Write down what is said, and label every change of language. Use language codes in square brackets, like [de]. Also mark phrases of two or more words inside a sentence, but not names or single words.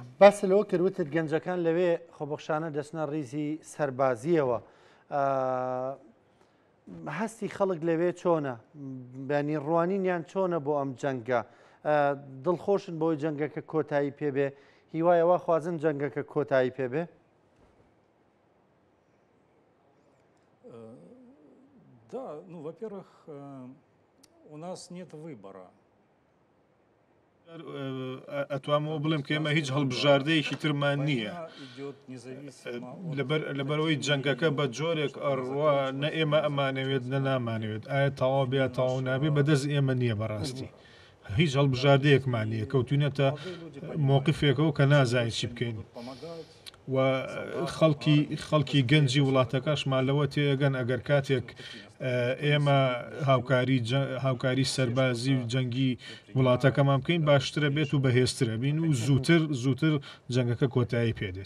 [ckb] باس لەوە کردوتت گەنجەکان لەوێ خۆبەخشانە دەچنە ڕیزی سەربازیەوە هەستی خەڵک لەوێ چۆنە بەنی ڕوانینیان چۆنە بۆ ئەم جەنگە دڵخۆشن بۆی جەنگەکە کۆتایی پێبێ هیوایەوە خوازن جەنگەکە کۆتایی پێبێ [ru] Да, ну, во-первых, у нас нет выбора. [ckb] ئەتوانەوە بڵێم کە ئێمە هیچ هەڵبژاردەیەکی ترمان نییە لەبەرەوەی جەنگەکە بە جۆرێک ئەڕوا نە ئێمە ئەمانەوێت نە نامانەوێت ئایا تەواو بیا تەواو نابێ بەدەست ئێمە نییە بەڕاستی هیچ هەڵبژاردەیەکمان نییە کەوتونێتە مۆقفێکەوە کە نازانین چی بکەین و خەڵکی گەنجی وڵاتەکەشمان لەوە تێگەن ئەگەر کاتێک ئێمە هاوکاری سەربازی و جەنگی وڵاتەکەمان بکەین باشترە بێت و بەهێزترە بین و زووتر جەنگەکە کۆتایی پێدێت